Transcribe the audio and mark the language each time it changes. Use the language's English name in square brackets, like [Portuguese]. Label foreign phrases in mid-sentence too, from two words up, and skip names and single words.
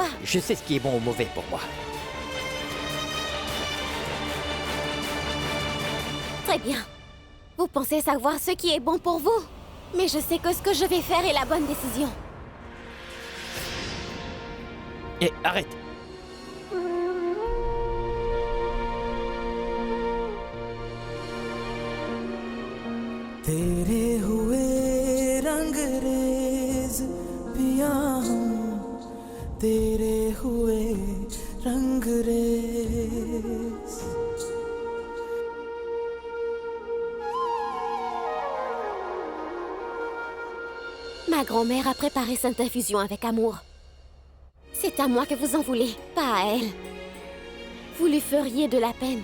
[French] Je sais ce qui est bon ou mauvais pour moi. Très bien. Vous pensez savoir ce qui est bon pour vous? Mais je sais que ce que je vais faire est la bonne décision. Et arrête! [Hindi] तेरे हुए रंगरेज पिया हम तेरे हुए रंगरेज [French] Ma grand-mère a préparé cette infusion avec amour. C'est à moi que vous en voulez, pas à elle. Vous lui feriez de la peine.